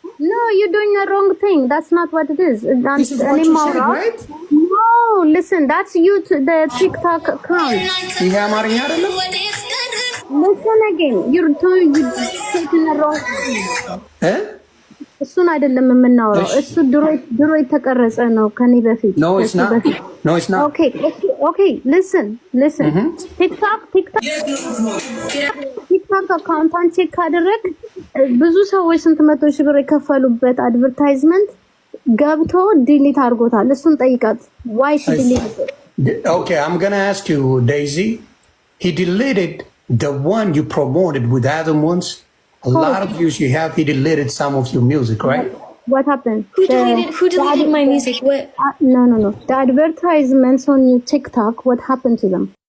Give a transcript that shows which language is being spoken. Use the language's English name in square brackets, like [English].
[English] No, you're doing a wrong thing. That's not what it is. This is what you said, right? No, listen, that's you to the TikTok account. [Amharic] ይሄ አማርኛ አይደለም። [English] Listen again. You're taking a wrong thing. [Amharic] እሱን አይደለም የምናወራው። እሱ ድሮ የተቀረጸ ነው ከኔ በፊት። [English] No, it's not. Okay, listen. [Amharic] ቲክታክ አካውንቷን ቼክ ካደረግ ብዙ ሰዎች ስንት መቶ ሺህ ብር የከፈሉበት አድቨርታይዝመንት ገብቶ ዲሊት አድርጎታል። እሱን ጠይቃት። [English] why she deleted it? Okay, I'm going to ask you, Daisy. He deleted the one you promoted with other ones. A lot of views you have. He deleted some of your music, right? What happened? Who deleted my music? What? No. The advertisements on your TikTok, what happened to them?